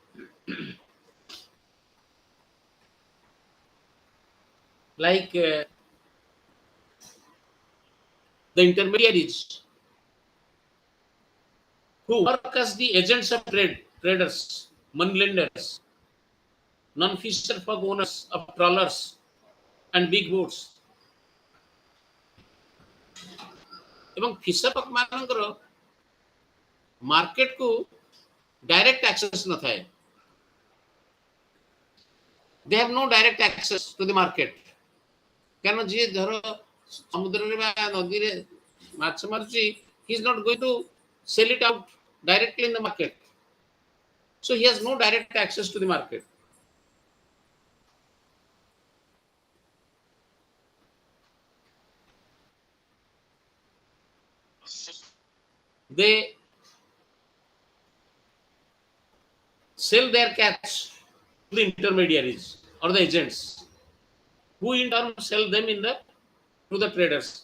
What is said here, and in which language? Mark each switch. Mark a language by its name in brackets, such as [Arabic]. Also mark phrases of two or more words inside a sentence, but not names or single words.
[English] Like the intermediaries who work as the agents of traders, money lenders, non-fisher folk owners of trawlers and big boats. [Odia] ଏବଂ ଫିସର ମାନଙ୍କର ମାର୍କେଟ କୁ [English] direct access [Odia] ନଥାଏ. [English] They have no direct access to the market. [Odia] କାରଣ ଯିଏ ଧର ସମୁଦ୍ରରେ ବା ନଦୀରେ ମାଛ ମାରୁଛି, [English] he is not going to sell it out directly in the market. So he has no direct access to the market. They sell their catch to the intermediaries or the agents, who in turn sell them to the traders.